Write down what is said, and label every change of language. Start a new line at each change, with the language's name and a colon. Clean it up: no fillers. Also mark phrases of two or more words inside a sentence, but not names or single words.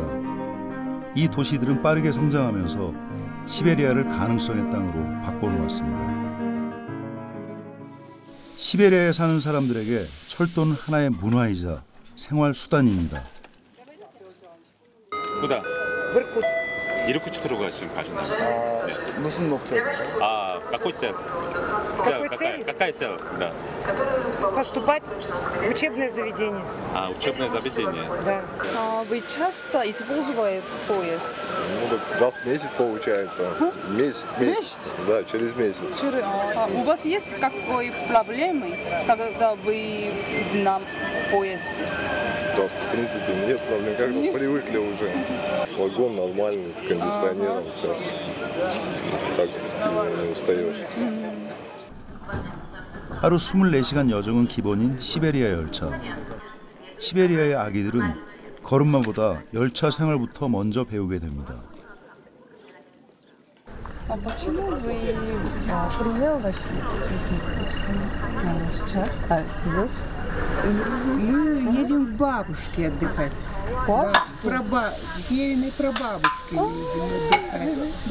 Korean: 이 도시들은 빠르게 성장하면서 시베리아를 가능성의 땅으로 바꿔놓았습니다. 시베리아에 사는 사람들에게 철도는 하나의 문화이자 생활 수단입니다. 그다. 이르쿠츠크로 지금 가시나요? 네. 무슨 목적? 아,
Russian: какой цель? С какой целью? Какая цель? Да. Поступать в учебное заведение. А, учебное заведение. Да. Вы часто используете поезд? Ну, так раз в месяц получается. Месяц. Да, через месяц. У вас есть какой проблемы, когда вы на поезде? Да, в принципе, нет проблем. Как-то привыкли уже. Вагон нормальный, с кондиционером, все. Так сильно не устаешь.
Korean: 하루 24시간 여정은 기본인 시베리아 열차. 시베리아의 아기들은 걸음마보다 열차 생활부터 먼저 배우게 됩니다.
Russian: А почему вы приехали сейчас, здесь? Мы едем к бабушке отдыхать. К ейной прабабушке едем отдыхать.